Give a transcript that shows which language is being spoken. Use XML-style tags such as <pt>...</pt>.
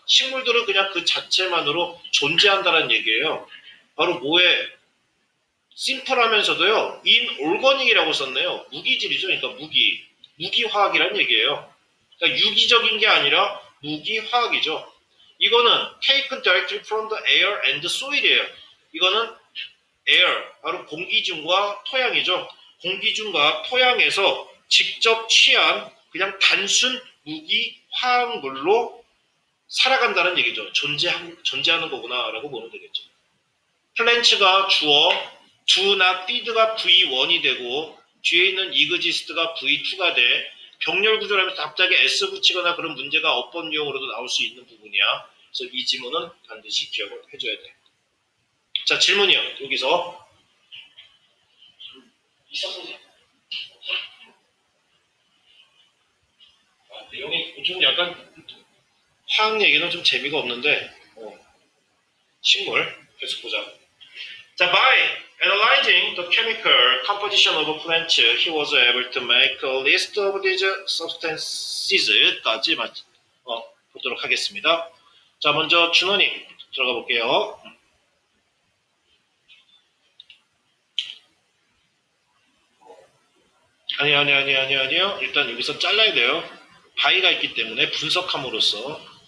<ko>식물들은 그냥 그 자체만으로 존재한다는 얘기예요. 바로 뭐에 심플하면서도요, 인올거닉이라고 썼네요. 무기질이죠. 그러니까 무기화학이란 얘기예요. 그러니까 유기적인 게 아니라 무기화학이죠. 이거는</ko> <en>taken directly from the air and soil이에요.</en> <ko>이거는 air, 바로 공기 중과 토양이죠. 공기 중과 토양에서 직접 취한 그냥 단순 무기화학물로 살아간다는 얘기죠. 존재하는 거구나라고 보면 되겠죠. 플랜츠가 주어, do나 feed가 V1이 되고 뒤에 있는 exist가 V2가 돼. 병렬 구조라면서 갑자기 S 붙이거나 그런 문제가 어법 유형으로도 나올 수 있는 부분이야. 그래서 이 지문은 반드시 기억을 해줘야 돼. 자, 질문이요. 여기서 내용이 좀 약간 화학 얘기는 좀 재미가 없는데 식물 계속 보자.</ko> <en>자, by analyzing the chemical composition of a plant, he was able to make a list of these substances까지</en> <ko>보도록 하겠습니다. 자, 먼저 준원이 들어가 볼게요. 아니요. 일단 여기서 잘라야 돼요. 바이가 있기 때문에 분석함으로써.</ko>